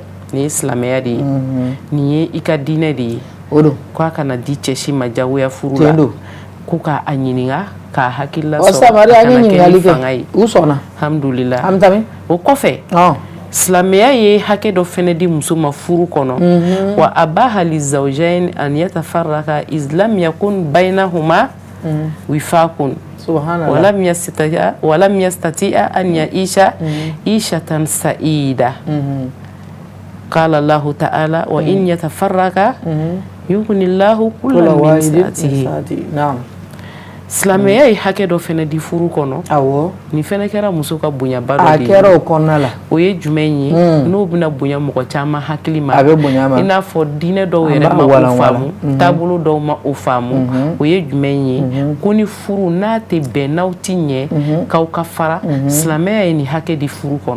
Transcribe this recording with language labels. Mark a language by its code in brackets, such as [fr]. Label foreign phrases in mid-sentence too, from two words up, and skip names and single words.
[bm] nin ye silamɛya de ye nin ye i ka diinɛ de ye o don k'a kana di cɛ si ma jagoya furu la ko k'a ɲininka k'a hakilila sɔrɔ a kana kɛ ni fanga ye u sɔnna alhamdulillah an bɛ taa min o kɔfɛ silamɛya ye hakɛ dɔ fɛnɛ di muso ma furu kɔnɔ [ar] وأباح للزوجين أن يتفرقا إذ لم يكن بينهما وفاق ولم يستطيعا أن يعيشا عيشة سعيدة قال الله تعالى وإن يتفرقا يغن الله كلا من سعته [bm] silamɛya ye hakɛ dɔ fɛnɛ di furu kɔnɔ nin fɛnɛ kɛra muso ka bonyaba dɔ de ye a kɛra o kɔnɔna la o ye jumɛn ye n'o bɛna bonya mɔgɔ caman hakili ma a bɛ bonya ma i n'a fɔ diinɛ dɔw yɛrɛ ma o faamu taabolo dɔw ma o faamu o ye jumɛn ye ko ni furu n'a tɛ bɛn n'aw ti ɲɛ k'aw ka fara silamɛya ye nin hakɛ di furu kɔnɔ